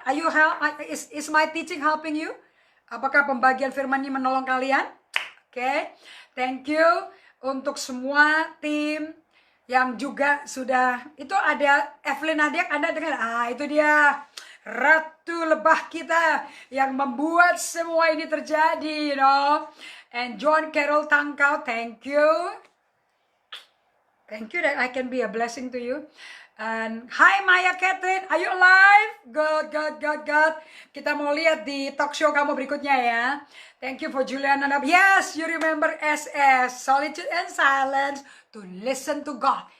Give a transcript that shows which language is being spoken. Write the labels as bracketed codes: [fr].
[en] Are you is my teaching helping you? [id] Apakah pembagian firman ini menolong kalian? Oke, okay? Thank you untuk semua tim yang juga sudah, itu ada Evelyn Nadia, Anda dengar? Itu dia. Ratu lebah kita yang membuat semua ini terjadi, [en] you know. And John Carroll Tangkau, thank you that I can be a blessing to you. And hi Maya Catherine, are you alive? Good. [id] Kita mau lihat di talk show kamu berikutnya ya. [en] Thank you for Juliana. Yes, you remember SS, Solitude and Silence, to listen to God.